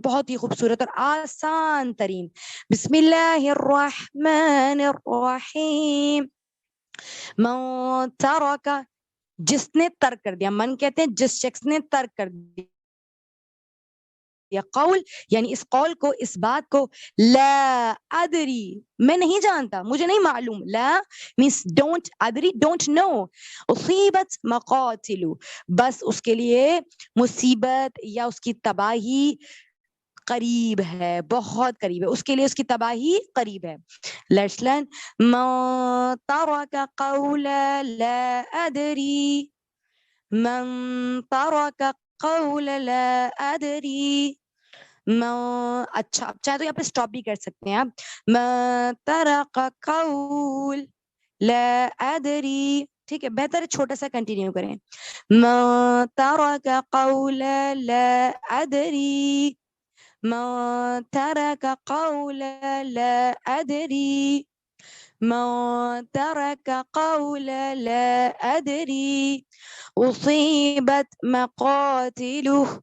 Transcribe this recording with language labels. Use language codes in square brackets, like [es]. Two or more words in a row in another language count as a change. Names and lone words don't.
[ur] بہت ہی خوبصورت اور آسان ترین [ar] بسم اللہ الرحمن الرحیم۔ من ترک، [ur] جس نے ترک کر دیا، من کہتے ہیں جس شخص نے ترک کر دیا قول، یعنی اس قول کو، اس بات کو، [ar] لا ادری، [ur] میں نہیں جانتا، مجھے نہیں معلوم، لا [en] means don't، [ur] ادری [en] don't know، [ar] اصیبت مقاتل، [ur] بس اس کے لیے مصیبت یا اس کی تباہی قریب ہے، بہت قریب ہے، اس کے لیے اس کی تباہی قریب ہے۔ [en] let's learn [ar] من ترک قول لا ادری، من ترک قول لا ادری، [ur] اچھا اب چاہے تو یہاں پہ اسٹاپ بھی کر سکتے ہیں آپ، [ar] من ترک قول لا ادری، [ur] ٹھیک ہے، بہتر ہے چھوٹا سا کنٹینیو کریں، [ar] من ترک قول لا ادری، من ترک قول لا ادری، من ترک قول لا ادری، اصیبت مقاتله،